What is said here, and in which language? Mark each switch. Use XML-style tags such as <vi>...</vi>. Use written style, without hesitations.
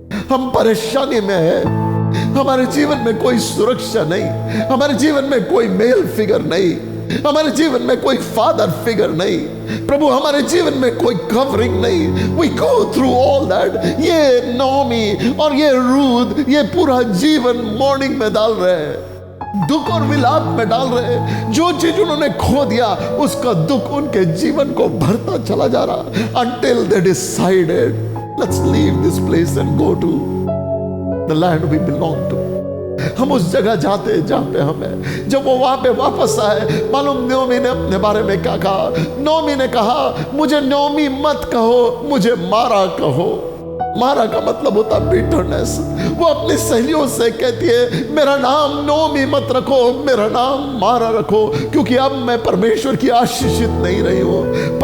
<hi>हम परेशानी में है, हमारे जीवन में कोई सुरक्षा नहीं, हमारे जीवन में कोई मेल फिगर नहीं, हमारे जीवन में कोई फादर फिगर नहीं, प्रभु हमारे जीवन में कोई कवरिंग नहीं।</hi> <en>We go through all that.</en> <hi>ये नोमी और ये रूथ ये पूरा जीवन मॉर्निंग में डाल रहे हैं, दुख और विलाप में डाल रहे हैं। जो चीज उन्होंने खो दिया उसका दुख उनके जीवन को भरता चला जा रहा,</hi> <en>until they decided let's leave this place and go to the land we belong to.</en> <hi>हम उस जगह जाते हैं जहां पे हमें, जब वो वहां पे वापस आए, मालूम नोमी ने अपने बारे में क्या कहा? नोमी ने कहा, मुझे नोमी मत कहो, मुझे मारा कहो। मारा का मतलब होता बिटरनेस। वो अपनी सहेलियों से कहती है, मेरा नाम नोमी मत रखो, मेरा नाम मारा रखो, क्योंकि अब मैं परमेश्वर की आशीषित नहीं रही हूं।</hi>